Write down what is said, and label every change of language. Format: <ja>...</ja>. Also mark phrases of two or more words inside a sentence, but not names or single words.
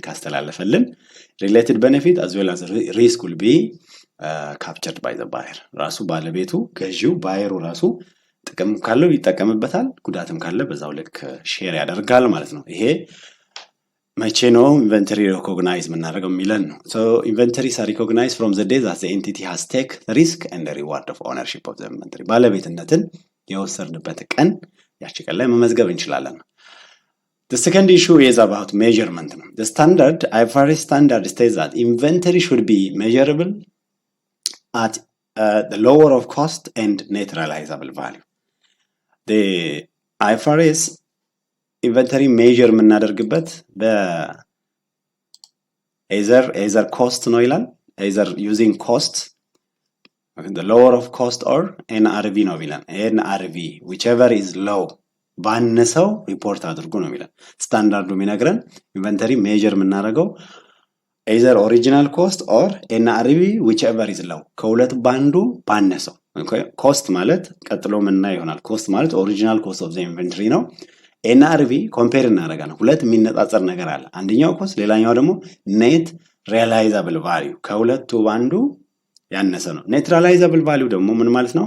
<en>ካስተላለፈልን related benefit as well as risk will be captured by the buyer።</en> <am>ራሱ ባለቤቱ ገዢው ባየሩ ራሱ ጥቅም ካለው ይጠቀምበታል፣ ጉዳትም ካለ በዛው ልክ ሼር ያደርጋል ማለት ነው። ይሄ መቼ ነው</am> <en>inventory recognize</en> <am>የምናደርገው የሚለን ነው።</am> <en>so inventories are recognized from the day that the entity has take risk and reward of ownership of the inventory።</en> <am>ባለቤትነትን የወሰድንበት ቀን ያቺ ቀን ላይ መመዝገብ እንችላለን።</am> <en>The second issue is about measurement. The standard IFRS standard states that inventory should be measurable at the lower of cost and net realizable value. The IFRS inventory measure የምናደርግበት either cost</en> <am>ነው ይላል፣</am> <en>either using cost, the lower of cost or NRV</en> <am>ነው ይላል።</am> <en>NRV whichever is low</en> <am>ባነሰው ሪፖርት አድርጉ ነው የሚለን ስታንዳርዱ የሚነግረን።</am> <en>inventory measure</en> <am>የምናደርገው</am> <en>either original cost or NRV whichever is low</en> <am>ከሁለት ባንዱ ባነሰው። ኮስት ማለት ቀጥሎ ምናይ ይሆናል። ኮስት ማለት</am> <en>original cost of the inventory</en> <am>ነው። NRV ኮምፔር እናደርጋለን። ሁለት የሚነጻጸር ነገር አለ። አንደኛው ኮስት፣ ሌላኛው ደግሞ</am> <en>net realizable value</en> <am>ከሁለቱ ባንዱ ያነሰ ነው።</am> <en>net realizable value</en> <am>ደግሞ ምን ማለት ነው?</am>